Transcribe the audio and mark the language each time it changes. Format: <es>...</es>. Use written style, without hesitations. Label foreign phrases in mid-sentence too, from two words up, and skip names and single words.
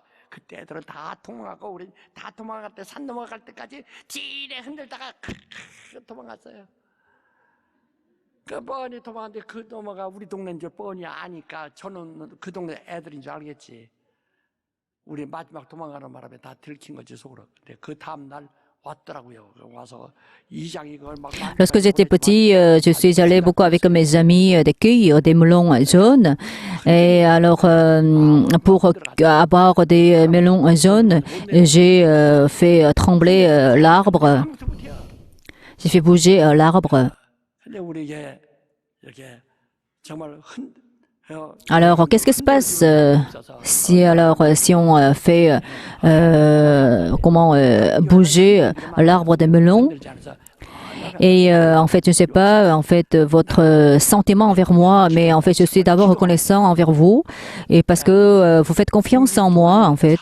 <ko>그때 애들은 다 도망가고 우리 다 도망갈 때 산 넘어갈 때까지 지레 흔들다가 도망갔어요. 그 뻔히 도망갔는데 그 넘어가 우리 동네인 줄 뻔히 아니까 저는 그 동네 애들인 줄 알겠지. 우리 마지막 도망가는 바람에 다 들킨 거지 속으로. 근데 그 다음 날 왔더라고요. 와서 이장이 그걸 막.</ko> <fr>Lorsque j'étais petit, je suis allé beaucoup avec mes amis des cueillir des melons jaunes. Et alors, pour avoir des melons jaunes, j'ai fait trembler l'arbre. J'ai fait bouger l'arbre.</fr> <ko>근데 우리에게 이렇게 정말</ko> <fr>Alors, qu'est-ce qui se passe si on fait bouger l'arbre des melons? Et en fait, je ne sais pas en fait votre sentiment envers moi, mais en fait, je suis d'abord reconnaissant envers vous et parce que vous faites confiance en moi en fait.</fr>